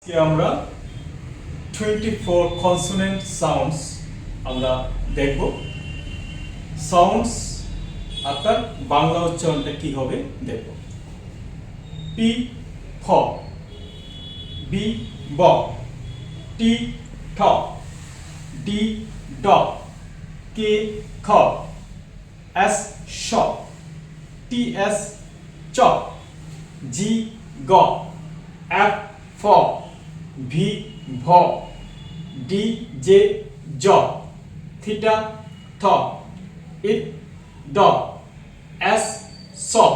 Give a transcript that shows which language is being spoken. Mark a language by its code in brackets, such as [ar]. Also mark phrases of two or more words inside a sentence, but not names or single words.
[bn] আজকে আমরা 24 [en] consonant sounds [bn] আমরা দেখব। সাউন্ডস অর্থাৎ বাংলা উচ্চারণটা কি হবে দেখব। পি ফ, বি ব, টি ঠ, ডি ড, কে খ, এস শ, টি এস চ, জি গ, এফ ফ, ভি ভ, ডি জে জ, থিটা থ, ইট ড, এস স,